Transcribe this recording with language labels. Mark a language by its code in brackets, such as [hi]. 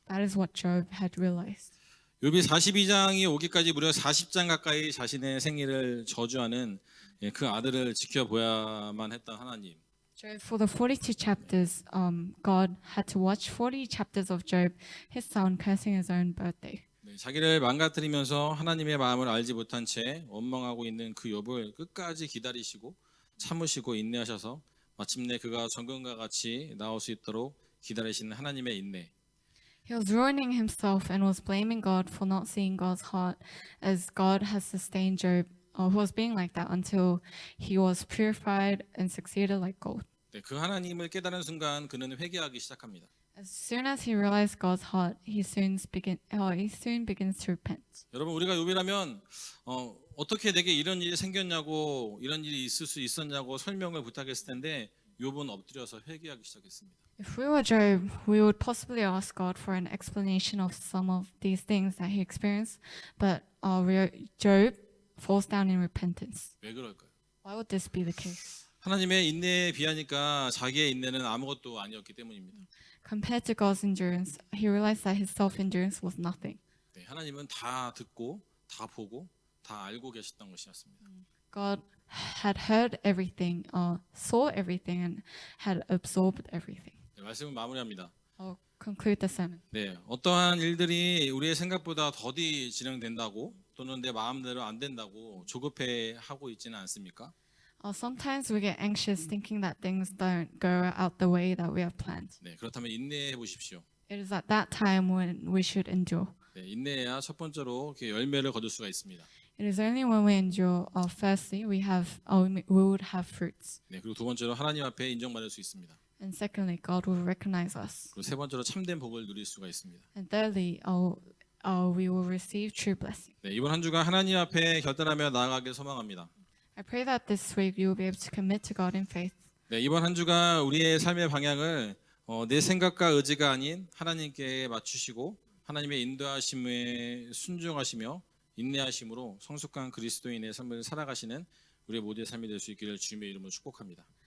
[en] That is what Job had realized. [ko] 욥이 42장이 오기까지 무려 40장 가까이 자신의 생일을 저주하는 그 아들을 지켜보야만 했던 하나님. [en] Job, for the 42 chapters, God had to watch 40 chapters of Job, his son cursing his own birthday. [ko] 자기를 망가뜨리면서 하나님의 마음을 알지 못한 채 원망하고 있는 그 욥을 끝까지 기다리시고 참으시고 인내하셔서 마침내 그가 정금과 같이 나올 수 있도록 기다리시는 하나님의 인내. [en] He was ruining himself and was blaming God for not seeing God's heart as God has sustained Job who was being like that until he was purified and succeeded like gold. [ko] 네, 그 하나님을 깨달은 순간 그는 회개하기 시작합니다. [en] As soon as he realized God's heart, he soon begins to repent. [ko] 여러분 우리가 요비라면 어떻게 내게 이런 일이 생겼냐고 이런 일이 있을 수 있었냐고 설명을 부탁했을 텐데 욥은 엎드려서 회개하기 시작했습니다. [en] If we were Job, we would possibly ask God for an explanation of some of these things that he experienced, but Job falls down in repentance. [ko] 왜 그럴까요? [en] Why would this be the case? [ko] 하나님의 인내에 비하니까 자기의 인내는 아무것도 아니었기 때문입니다. [en] Compared to God's endurance, he realized that his self-endurance was nothing. [ko] 네, 하나님은 다 듣고 다 보고 다 알고 계셨던 것이었습니다. [en] God had heard everything, saw everything, and had absorbed everything. [ko] 네, 말씀을 마무리합니다. [en] I'll conclude the sermon. [ko] 네, 어떠한 일들이 우리의 생각보다 더디 진행된다고 또는 내 마음대로 안 된다고 조급해하고 있지는 않습니까? [en] Sometimes we get anxious thinking that things don't go out the way that we have planned. [ko] 네, 그렇다면 인내해 보십시오. [en] It is at that time when we should endure. [ko] 네, 인내해야 첫 번째로 이렇게 열매를 거둘 수가 있습니다. [en] It is only when we endure, firstly, we would have fruits. [ko] 네, 그리고 두 번째로 하나님 앞에 인정받을 수 있습니다. [en] And secondly, God will recognize us. [ko] 그리고 세 번째로 참된 복을 누릴 수가 있습니다. [en] And thirdly, we will receive true blessing. [ko] 네, 이번 한 주간 하나님 앞에 결단하며 나아가길 소망합니다. [en] I pray that this week you will be able to commit to God in faith. [ko] 네, 이번 한 주간 우리의 삶의 방향을 내 생각과 의지가 아닌 하나님께 맞추시고 하나님의 인도하심에 순종하시며 인내하심으로 성숙한 그리스도인의 삶을 살아가시는 우리 모두의 삶이 될 수 있기를 주님의 이름으로 축복합니다.